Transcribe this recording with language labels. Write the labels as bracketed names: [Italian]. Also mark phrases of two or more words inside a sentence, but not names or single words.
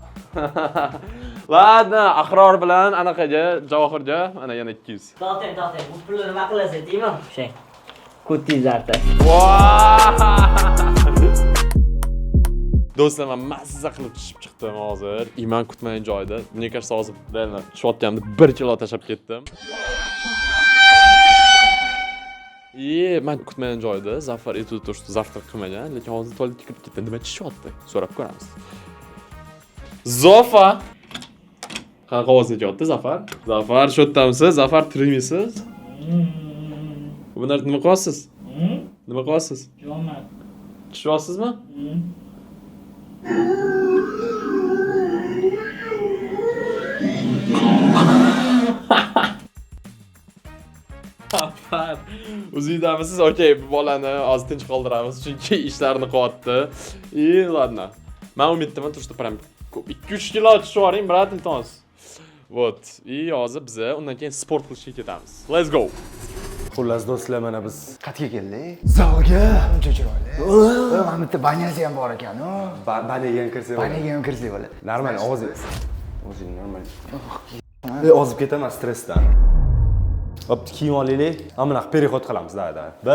[Uzbek] Ладно, Ahror bilan anaqaga, Javohirga mana yana 200. To'xtang. Bu pulni nima qilasiz, deymi? O'sha. Kotizarda. Do'stlar, men mazza qilib tushib chiqdim hozir. Men kutmagan joyda. [Russian] Мне кажется, [Uzbek] hozir reально tushayotganimda 1 kilo tashab ketdim. Men kutmagan joyda Zafar aytdi, [Russian] что завтрак [Uzbek] qilmagan, lekin hozir tualetga kirib ketdi. Nima chishyapti? So'rab ko'ramiz. Zofa. Qanaqa ovoz chiqyapti, Zafar? Zafar, shu yerdamisiz? Zafar, tirikmisiz? Bular nima qilyapsiz? Nima qilyapsiz? Jo'mat. Tushyapsizmi? Zafar, o'zingizdamisiz? Okey, bu bolani hozir tinch qoldiramiz, chunki ishlarini qilyapti. [Russian] Ладно. [Uzbek] Men umiddaman, turishda prям 2-3 kilo tushib yuboring, brat, iltimos. [Russian] Вот. [Uzbek] Hozir biz undan keyin sport qilishga ketamiz. [English] Let's go. [Uzbek] Xullas do'stlar, mana biz Qayerga keldik? Zalga. Uncha chiroyli. Mana bitta banyasi ham bor ekan-ku. banaga ham kirsak bo'ladi. Banaga ham kirsak bo'ladi. Normal, o'zing normal. Ozib ketaman stressdan. Bo'pti, kiyim olaylik. Mana переход qilamiz, da. Bir.